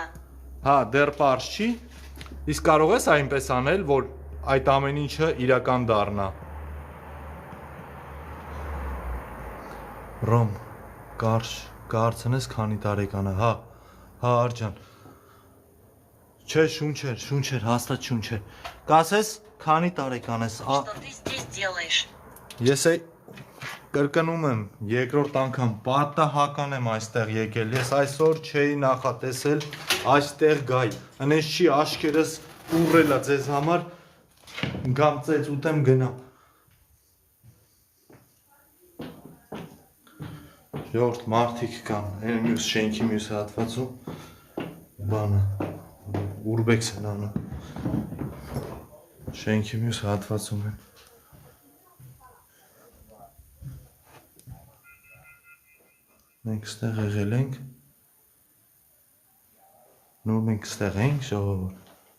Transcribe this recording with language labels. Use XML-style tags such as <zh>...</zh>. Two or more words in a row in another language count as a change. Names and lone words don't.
<hy>հա դեռ པարզ չի, իսկ կարող ես այնպես անել, որ այդ ամեն ինչը իրական դառնա։ Ռոմ, կարծենես քանի տարեկան է, հա, արջան։ Չէ, շունչ էր, հաստատ շունչ էր։ Կասես, քանի տարեկան ես,</hy> <ru>Что ты здесь делаешь?</ru> <hy>Ես կրկնում եմ, երկրորդ անգամ պատահական եմ այստեղ եկել, ես այսօր չէի նախատեսել այստեղ գայ, անես չի աշկերս ուռելա ձեզ համար, գամ ծեծ ուտեմ գնամ։ Ժողովուրդ մարդիկ կան, այն մյուս շենքի մյուս հատվածում, բանը, ուրբեքս են անում, շենքի մյուս հատվածում են։ Մենք ստեղ եղել ենք, նոր մենք ստեղ ենք, ժողովուրդ։</hy>